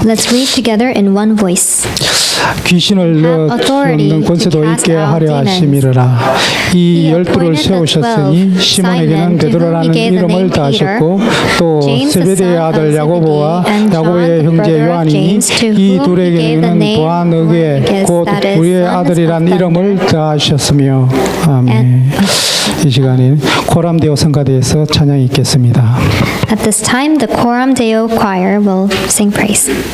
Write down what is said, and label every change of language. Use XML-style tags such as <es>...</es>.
<en>Let's read together in one voice.</en> <ko>귀신을 넣는 권세도 있게 하려 하심이라. 이 열두를 세우셨으니 시몬에게는 베드로라는 이름을 다하셨고 또 세베대의 아들 야고보와 야고보의 형제 요한이니 이 둘에게는 보아너게 곧 우리의 아들이란 이름을 다하셨으며. 아멘. 이 시간에 코람 데오 성가대에서 찬양이 있겠습니다.</ko> <en>At this time, the Coram Deo choir will sing praise.</en>